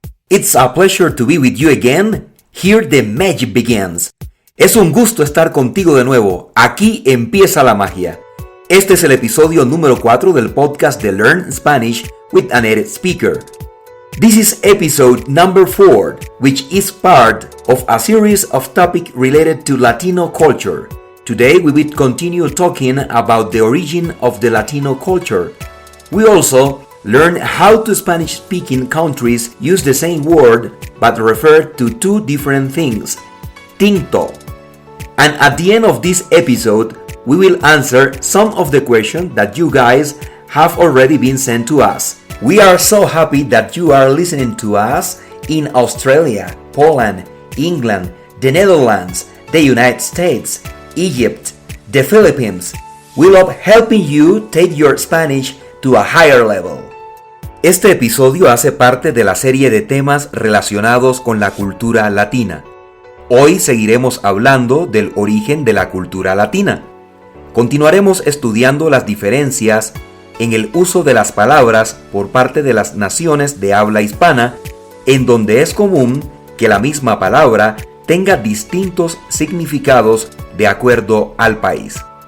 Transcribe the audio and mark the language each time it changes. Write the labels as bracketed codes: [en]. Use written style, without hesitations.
[en] It's a pleasure to be with you again. Here the magic begins. [es] Es un gusto estar contigo de nuevo. Aquí empieza la magia. Este es el episodio número 4 del podcast de Learn Spanish with a Native Speaker. [en] This is episode number 4, which is part of a series of topics related to Latino culture. Today we will continue talking about the origin of the Latino culture. We also learn how two Spanish-speaking countries use the same word but refer to two different things. Tinto. And at the end of this episode, we will answer some of the questions that you guys have already been sent to us. We are so happy that you are listening to us in Australia, Poland, England, the Netherlands, the United States, Egypt, the Philippines. We love helping you take your Spanish to a higher level. [es] Este episodio hace parte de la serie de temas relacionados con la cultura latina. Hoy seguiremos hablando del origen de la cultura latina. Continuaremos estudiando las diferencias en el uso de las palabras por parte de las naciones de habla hispana, en donde es común que la misma palabra tenga distintos significados de acuerdo al país.